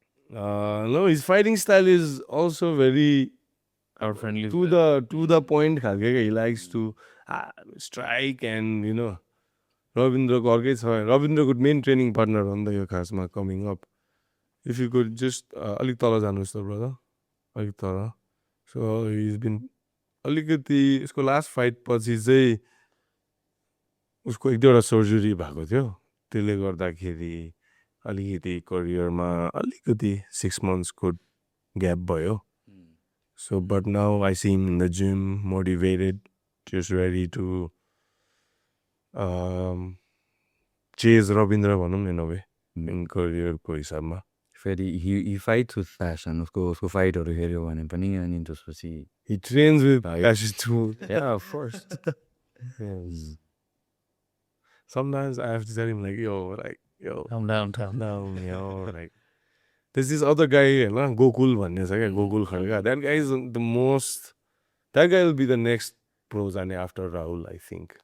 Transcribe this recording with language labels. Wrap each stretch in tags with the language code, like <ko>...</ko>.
<en>No, his fighting style is also very Our friendly to the point. He likes to strike and, you know. Rabindra could main training partner on the Khasma coming up. If you could just</en> <ne>alik tala janus ta brother, alik tala.</ne> <en>So he's been</en> <ne>alikati usko last fight पछि चाहिँ उसको एक दुईवटा surgery भएको थियो. त्यसले गर्दाखेरि अलिकति करियरमा अलिकति 6 months को ग्याप भयो.</ne> <en>So but now I see him in the gym, motivated, just ready to chase Rabindra</en> <ne>भनौँ न</ne> <en>in a way, in career को हिसाबमा. फेरि he fights with passion.</en> <ne>उसको फाइटहरू हेऱ्यो भने पनि अनि त्यसपछि</ne> <en>He trains with passion too. yeah, of course. Yes. Sometimes I have to tell him like, yo, Calm down. yo, like. There's this other guy, Gokul</en> <ne>भन्ने छ क्या,</ne> <en>Gokul Khadka. That guy is the most. That guy will be the next pro जाने after Rahul, I think.</en>